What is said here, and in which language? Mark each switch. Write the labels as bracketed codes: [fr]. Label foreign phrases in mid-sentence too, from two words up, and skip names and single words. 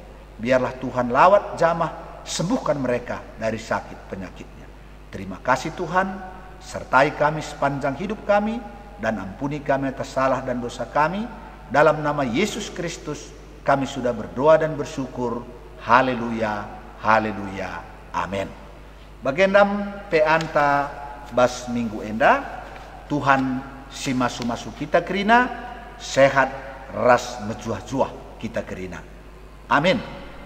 [id] Biarlah Tuhan lawat jamah, sembuhkan mereka dari sakit penyakitnya. Terima kasih Tuhan, sertai kami sepanjang hidup kami, dan ampuni kami atas salah dan dosa kami. Dalam nama Yesus Kristus kami sudah berdoa dan bersyukur. Haleluya, haleluya, amin. [btx] Bagendam peanta bas minggu enda, Tuhan si masu-masu kita kerina, sehat ras mejuah-juah kita kerina. Amin.